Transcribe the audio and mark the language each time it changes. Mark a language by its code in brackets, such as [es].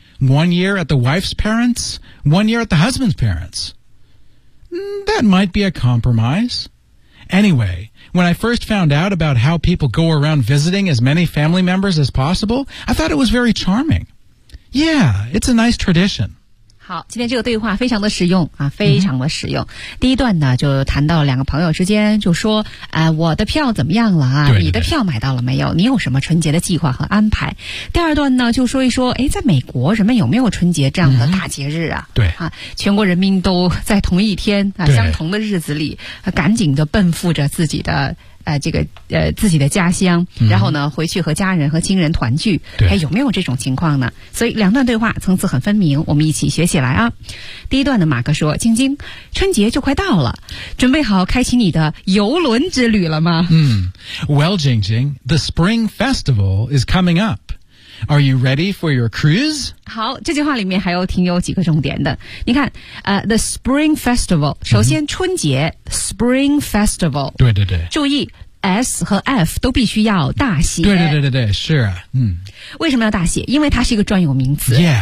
[en] 1 year at the wife's parents, 1 year at the husband's parents. That might be a compromise. Anyway... When I first found out about how people go around visiting as many family members as possible, I thought it was very charming. Yeah, it's a nice tradition. [zh] 好，今天这个对话非常的实用啊，非常的实用。嗯、第一段呢，就谈到两个朋友之间，就说，我的票怎么样了啊？对对对，你的票买到了没有？你有什么春节的计划和安排？第二段呢，就说一说，哎，在美国人们有没有春节这样的大节日啊？嗯、对啊，全国人民都在同一天啊，相同的日子里，赶紧的奔赴着自己的。自己的家乡、嗯、然后呢回去和家人和亲人团聚，还有没有这种情况呢？所以两段对话层次很分明，我们一起学起来啊。第一段的马克说，晶晶，春节就快到了，准备好开启你的游轮之旅了吗？ [en] 嗯 Well, Jingjing, the Spring Festival is coming up. Are you ready for your cruise? [zh] 好，这句话里面还有挺有几个重点的。你看the Spring Festival, 首先春节、嗯、Spring Festival, 对对对，注意S 和 F 都必须要大写。对对对对对，是啊，嗯。为什么要大写？因为它是一个专有名词。